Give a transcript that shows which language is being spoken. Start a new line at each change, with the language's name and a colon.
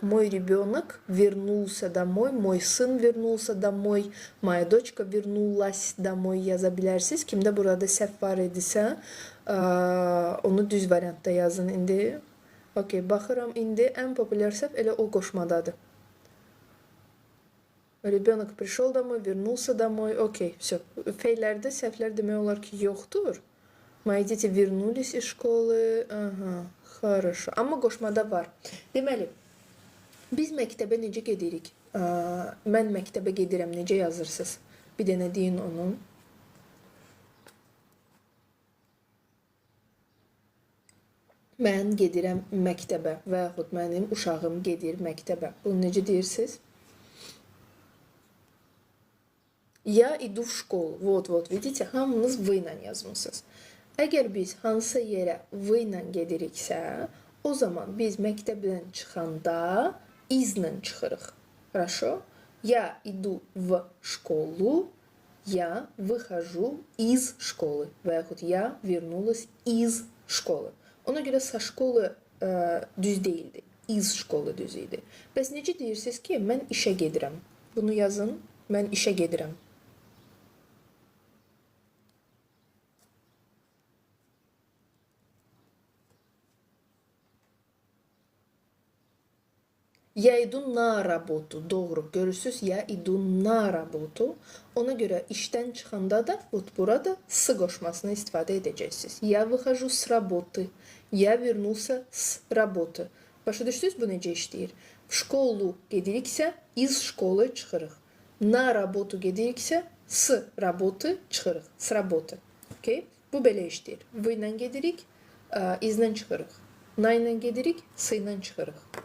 Russian: Мой ребенок вернулся домой. Мой сын вернулся домой. Моя дочка вернулась домой
Azerbaijani: yaza bilərsiniz. Kimdə burada səhv var idisə, onu düz variantda yazın indi. Okey, baxıram indi ən populyar səhv elə o qoşmadadır.
Russian: Ребенок пришел домой, вернулся домой. Okey, все.
Azerbaijani: Fe'lərdə səhvlər demək olar ki, yoxdur.
Russian: Мои дети вернулись из школы.
Azerbaijani: Aha,
Russian: хорошо.
Azerbaijani: Amma qoşmada var. Deməli, biz məktəbə necə gedirik? Mən məktəbə gedirəm, necə yazırsınız? Bir dənə deyin onu. Mən gedirəm məktəbə və yaxud mənim uşağım gedir məktəbə. Bunu necə deyirsiniz?
Russian: Я иду в школу. Вот, видите,
Azerbaijani: hamınız V ilə yazmışsınız. Əgər biz hansısa yerə V ilə gediriksə, o zaman biz məktəbdən çıxanda izlə çıxırıq.
Russian: Хорошо? Я иду в школу, я выхожу из школы.
Azerbaijani: Və yaxud
Russian: я вернулась из школы.
Azerbaijani: Ona görə sa şkolu düz deyildi. Iz şkolu düz idi. Bəs necə deyirsiniz ki, mən işə gedirəm? Bunu yazın, mən işə gedirəm.
Russian: Я иду на работу.
Azerbaijani: Doğru. Görürsünüz,
Russian: я иду на работу.
Azerbaijani: Ona görə işdən çıxanda da burada s qoşmasını istifadə edəcəksiniz.
Russian: Я выхожу с работы. Я вернулся с работы.
Azerbaijani: Başa düşdünüz bu necə işləyir?
Russian: В школу
Azerbaijani: gediriksə,
Russian: из школы
Azerbaijani: çıxırıq.
Russian: На работу gediriksə, с работы çıxırıq. С работы. Okay?
Azerbaijani: Bu belə işləyir. V ilə gedirik, izlə çıxırıq. Na ilə gedirik, s ilə çıxırıq.